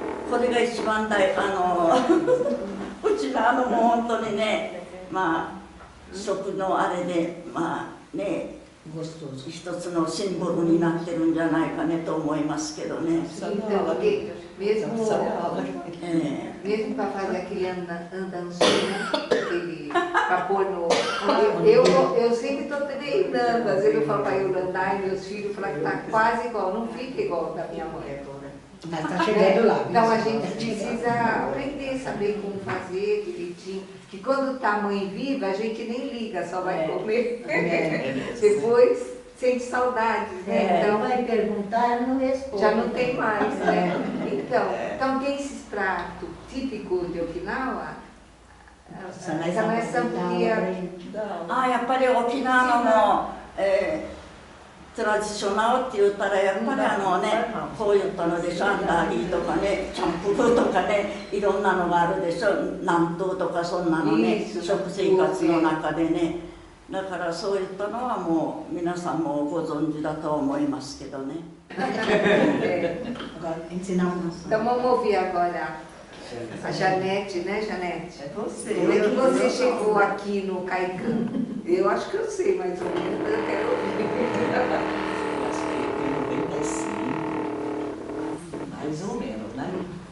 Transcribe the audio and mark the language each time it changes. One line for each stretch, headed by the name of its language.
Japanese: これが一番うちのもう本当にね、食のあれで一つのシンボルになってるんじゃないかねと思いますけどね。
Portuguese: Mesmo para fazer aquele andanço, né? Para pôr no. Eu sempre estou treinando, às vezes eu falo para eu andar e meus filhos falam que está quase igual, não fica igual da minha mãe. Mas está chegando lá. Então a gente precisa aprender, saber como fazer direitinho. Que quando está a mãe viva, a gente nem liga, só vai comer. Depois sente saudades, né? Então vai perguntar, não responde. Já não tem mais, né? Então tem esses pratos típicos típico de Okinawa, Sanai podia...
Japanese: やっぱり沖縄の、トラディショナルって言ったらやっぱりこういったのでしょ、アンダーリーとかね、チャンプルーとかね、いろんなのがあるでしょ、南東とかそんなのね、食生活の中でね。だからそういったのはもう皆さんもご存知だと思いますけどね。
Portuguese: Então vamos ouvir agora a Janete, né, Janete? É você. Como é que você chegou aqui no Kaikan? Eu acho que eu sei mais ou menos, eu quero ouvir. Acho que em 95, mais ou menos, né?